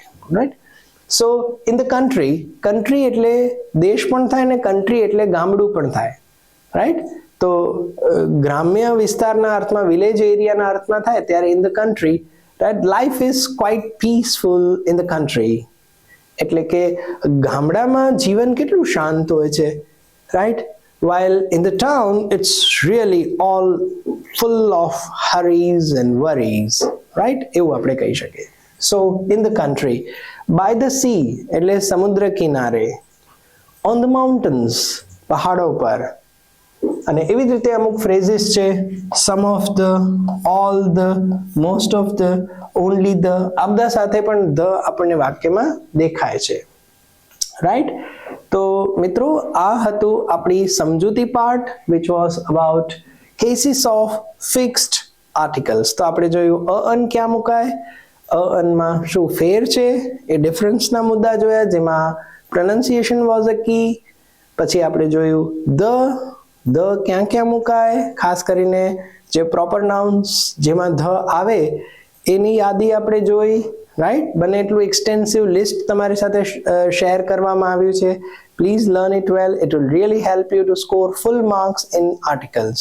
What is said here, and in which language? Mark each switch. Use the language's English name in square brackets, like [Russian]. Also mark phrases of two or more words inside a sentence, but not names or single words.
[Gujarati] રાઈટ, [English] so in the country, [Gujarati] કન્ટ્રી એટલે દેશ પણ થાય ને કન્ટ્રી એટલે ગામડું પણ થાય. રાઈટ, તો ગ્રામ્ય વિસ્તારના અર્થમાં, [English] village areaના [Gujarati] અર્થમાં થાય ત્યારે [English] in the country. Right, life is quite peaceful in the country. [Gujarati] એટલે કે ગામડામાં જીવન કેટલું શાંત હોય છે. રાઈટ, [English] while in the town it's really all full of hurries and worries. Right, [Gujarati] એવું આપણે કહી શકીએ. [English] So in the country, by the sea [Gujarati] એટલે સમુદ્ર કિનારે, [English] on the mountains [Gujarati] પહાડો પર. અને એવી જ રીતે અમુક ફ્રેઝિસ છે, [English] some of the, all the, most of the, only the. [Gujarati] આ બધા સાથે પણ the આપણને વાક્યમાં દેખાય છે. રાઈટ, તો મિત્રો આ હતું આપણી સમજૂતી પાર્ટ [English] which was about cases of fixed articles. [Gujarati] તો આપણે જોયું અન ક્યાં મુકાય, અનમાં શું ફેર છે, એ ડિફરન્સના મુદ્દા જોયા જેમાં [English] pronunciation was a key. [Gujarati] પછી આપણે જોયું ધ ક્યાં ક્યાં મુકાય, ખાસ કરીને જે [English] proper nouns [Gujarati] જેમાં ધ આવે એની યાદી આપણે જોઈ. રાઈટ, બને એટલું [English] extensive list [Gujarati] તમારી સાથે શેર કરવામાં આવ્યું છે. [English] Please learn it well, it will really help you to score full marks in articles.